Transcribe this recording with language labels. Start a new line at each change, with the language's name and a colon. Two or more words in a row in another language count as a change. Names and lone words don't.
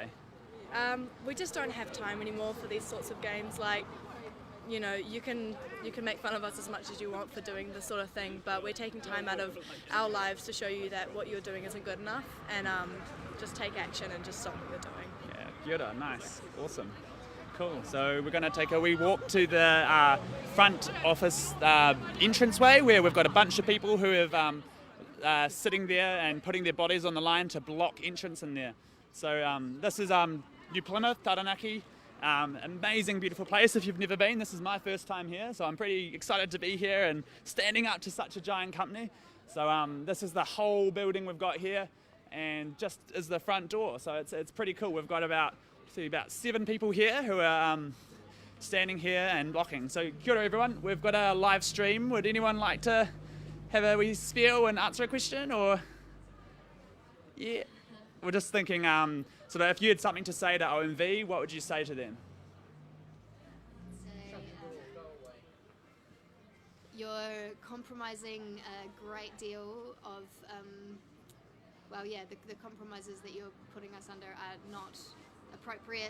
English: We just don't have time anymore for these sorts of games. You can make fun of us as much as you want for doing this sort of thing, but we're taking time out of our lives to show you that what you're doing isn't good enough, and just take action and just stop what you're doing. Yeah,
Māori: kia ora,
English: nice, awesome. Cool, so we're going to take a wee walk to the front office entranceway, where we've got a bunch of people who have sitting there and putting their bodies on the line to block entrance in there. So this is New Plymouth, Taranaki. Amazing, beautiful place. If you've never been, this is my first time here, so I'm pretty excited to be here and standing up to such a giant company. So this is the whole building we've got here, and just is the front door. So it's pretty cool. We've got about 7 people here who are standing here and blocking. So
Māori: kia ora
English: everyone. We've got a live stream. Would anyone like to have a wee spiel and answer a question, or yeah? We're just thinking, so if you had something to say to OMV, what would you say to them? You're compromising a great deal of, the compromises that you're putting us under are not appropriate.